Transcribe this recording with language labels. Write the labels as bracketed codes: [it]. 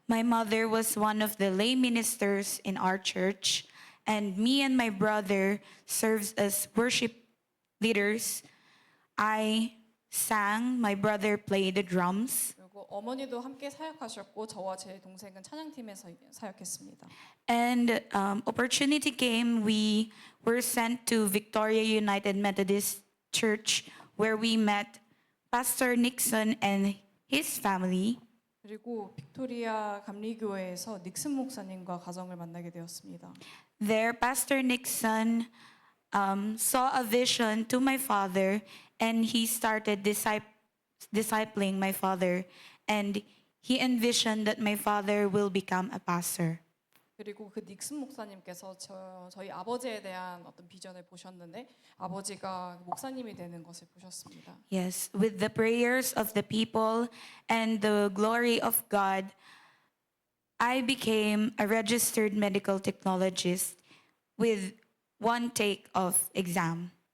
[en] My mother was one of the lay ministers in our church, and me and my brother serves as worship leaders. I sang, my brother played the drums. [ko] 그리고 어머니도 함께 사역하셨고 저와 제 동생은 찬양팀에서 사역했습니다. [en] And opportunity came, we were sent to Victoria United Methodist Church, where we met Pastor Nixon and his family. [ko] 그리고 빅토리아 감리교회에서 닉슨 목사님과 가정을 만나게 되었습니다. [en] There, Pastor Nixon saw a vision to my father, and he started discipling my father, and he envisioned that my father will become a pastor. [ko] 그리고 그 닉슨 목사님께서 저희 아버지에 대한 어떤 비전을 보셨는데 아버지가 목사님이 되는 것을 보셨습니다. [en] Yes, with the prayers of the people and the glory of God, I became a registered medical technologist with one take of exam.